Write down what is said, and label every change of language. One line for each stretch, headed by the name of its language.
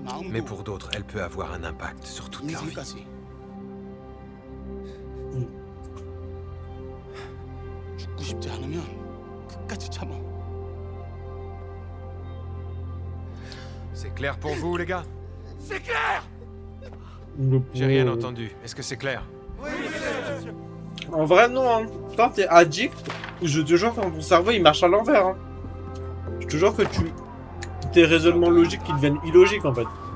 French: Mais pour d'autres, elle peut avoir un impact sur toute leur vie.
Korean: 죽고 싶지 않으면 끝까지 참아.
French: C'est clair pour vous, les gars? C'est clair. J'ai rien entendu. Est-ce que c'est clair? En vrai, non. Hein. Quand t'es addict, je te jure que ton cerveau il marche à l'envers. Hein. Je te jure que tes raisonnements logiques qui deviennent illogiques en fait.